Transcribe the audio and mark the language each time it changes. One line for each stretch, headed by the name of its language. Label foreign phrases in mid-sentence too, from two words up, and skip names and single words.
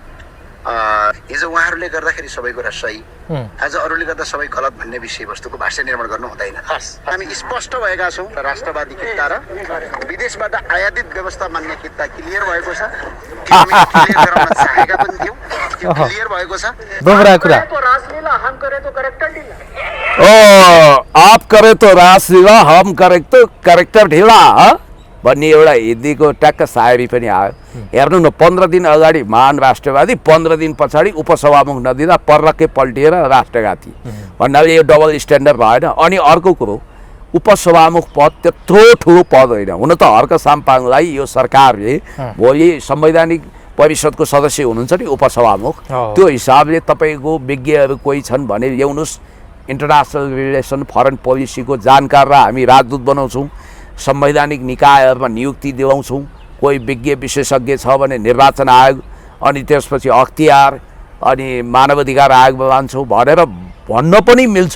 Nepali: हिजो उहाँहरूले गर्दाखेरि सबै कुरा सही, आज अरूले गर्दा सबै गलत भन्ने विषयवस्तुको भाष्य निर्माण गर्नु हुँदैन। हामी स्पष्ट भएका छौँ, राष्ट्रवादी किता र विदेशबाट आयातित व्यवस्था मान्ने किता क्लियर भएको छ, क्लियर गराउन चाहेका पनि थियौँ, त्यो क्लियर भएको छ। दोब्रा कुरा
Hindi: हम करे तो करेक्टर ढीला, आप करे तो रासलीला हम करे तो करेक्टर ढिला
Nepali: भन्ने एउटा हिन्दीको ट्याक्क सायरी पनि आयो। हेर्नु न, 15 दिन अगाडि महान राष्ट्रवादी, 15 दिन पछाडि उपसभामुख नदिँदा पर्रक्कै पल्टिएर राष्ट्रघाती भन्नाले यो
English: double standard
Nepali: भएन। अनि अर्को कुरो, उपसभामुख पद त्यत्रो ठुलो पद होइन, हुन त हर्क साम्पाङलाई यो सरकारले भोलि संवैधानिक परिषदको सदस्य हुनुहुन्छ नि उपसभामुख, त्यो हिसाबले तपाईँको विज्ञहरू कोही छन् भने ल्याउनुहोस्,
English: international relation foreign policyको
Nepali: जानकार र हामी राजदूत बनाउँछौँ, संवैधानिक निकायहरूमा नियुक्ति दिलाउँछौँ, कोही विज्ञ विशेषज्ञ छ भने निर्वाचन आयोग, अनि त्यसपछि अख्तियार, अनि मानवाधिकार आयोगमा लान्छौँ भनेर भन्न पनि मिल्छ।